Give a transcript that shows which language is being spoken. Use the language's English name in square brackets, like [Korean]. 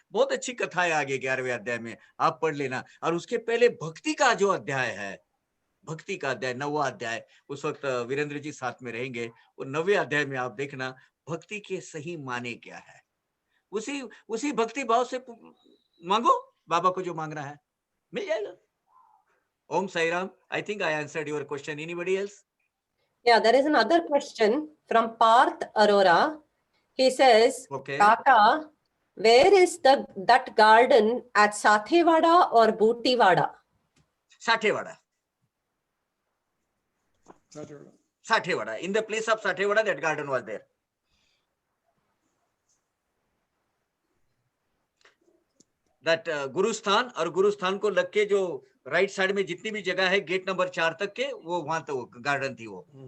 [Hindi] बहुत अच्छी कथा है आगे 11वें अध्याय में, आप पढ़ लेना। और उसके पहले भक्ति का जो अध्याय है, भक्ति का अध्याय 9वां अध्याय, उस वक्त वीरेंद्र जी साथ में रहेंगे, वो 9वें अध्याय में आप देखना भक्ति के सही माने क्या है। उसी भक्ति भाव से मांगो, बाबा को जो मांगना है मिल जाएगा। ओम Sai Ram. [English] I think I answered your question. Anybody else? Yeah, there is another question from Parth Arora. He says, Okay. Kaka, where is that garden at Sathewada or Bootiwada? Sathewada. Sathewada. In the place of Sathewada, that garden was there. [Hindi] That गुरुस्थान, और गुरुस्थान को लग के जो right side में जितनी भी जगह है गेट नंबर 4 तक के, वो वहां तो गार्डन थी वो।